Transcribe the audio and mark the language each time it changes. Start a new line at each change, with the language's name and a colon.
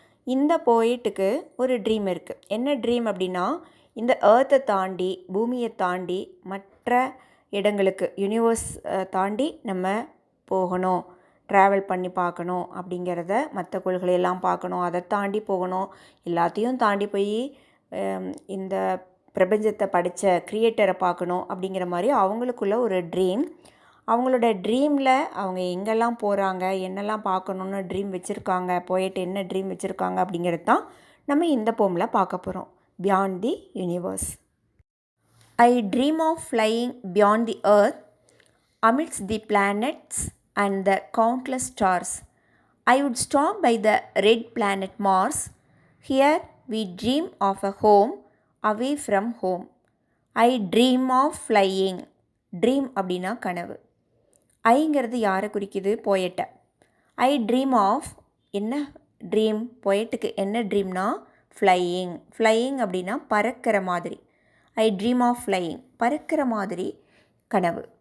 Tamil: இந்த போயிட்டுக்கு ஒரு ட்ரீம் இருக்குது. என்ன ட்ரீம் அப்படின்னா, இந்த ஏர்த்தை தாண்டி, பூமியை தாண்டி மற்ற இடங்களுக்கு, யூனிவர்ஸ் தாண்டி நம்ம போகணும், ட்ராவல் பண்ணி பார்க்கணும் அப்படிங்கிறத, மற்ற கோள்களையெல்லாம் பார்க்கணும், அதை தாண்டி போகணும், எல்லாத்தையும் தாண்டி போய் இந்த பிரபஞ்சத்தை படித்த கிரியேட்டரை பார்க்கணும் அப்படிங்கிற மாதிரி அவங்களுக்குள்ள ஒரு ட்ரீம். அவங்களோட ட்ரீமில் அவங்க எங்கெல்லாம் போகிறாங்க, என்னெல்லாம் பார்க்கணுன்னு ட்ரீம் வச்சுருக்காங்க, போயிட்டு என்ன ட்ரீம் வச்சுருக்காங்க அப்படிங்கிறது தான் நம்ம இந்த போமில் பார்க்க போகிறோம்.
English: Beyond the universe. I dream of flying beyond the earth, amidst the planets and the countless stars. I would stop by the red planet Mars. Here we dream of a home away from home. I dream of flying.
Tamil: Dream அப்படின்னா கனவு. ஐங்கிறது யாரை குறிக்குது? போயட்டை.
English: I dream of,
Tamil: என்ன dream? போயட்டுக்கு என்ன ட்ரீம்னா flying. Flying அப்படின்னா பறக்கிற மாதிரி.
English: I dream of flying,
Tamil: பறக்கிற மாதிரி கனவு.